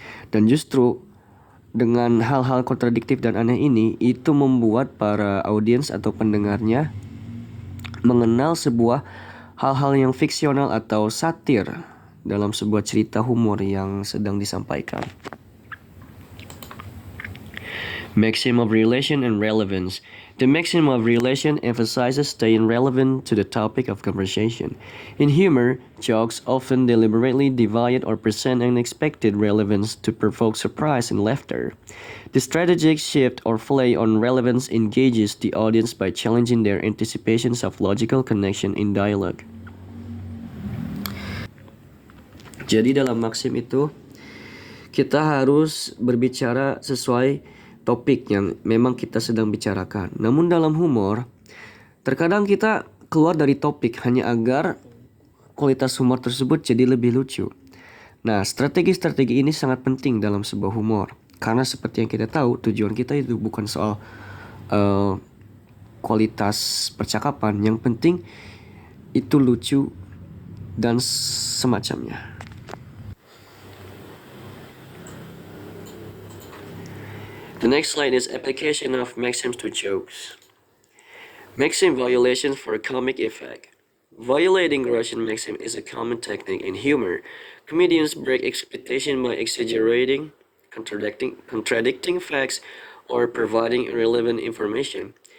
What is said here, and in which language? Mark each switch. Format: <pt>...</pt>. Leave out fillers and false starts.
<id>Dan justru dengan hal-hal kontradiktif dan aneh ini, itu membuat para audiens atau pendengarnya mengenal sebuah hal-hal yang fiksional atau satir dalam sebuah cerita humor yang sedang disampaikan.</id> <en>Maxim of relation and relevance. The maxim of relation emphasizes staying relevant to the topic of conversation. In humor, jokes often deliberately divide or present unexpected relevance to provoke surprise and laughter. The strategic shift or play on relevance engages the audience by challenging their anticipations of logical connection in dialogue.</en> <id>Jadi dalam maxim itu, kita harus berbicara sesuai topik yang memang kita sedang bicarakan. Namun dalam humor, terkadang kita keluar dari topik hanya agar kualitas humor tersebut jadi lebih lucu. Nah, strategi-strategi ini sangat penting dalam sebuah humor. Karena seperti yang kita tahu, tujuan kita itu bukan soal kualitas percakapan. Yang penting itu lucu dan semacamnya.</id> <en>The next slide is application of maxims to jokes. Maxim violation for comic effect. Violating Russian maxim is a common technique in humor. Comedians break expectation by exaggerating, contradicting facts, or providing irrelevant information.</en>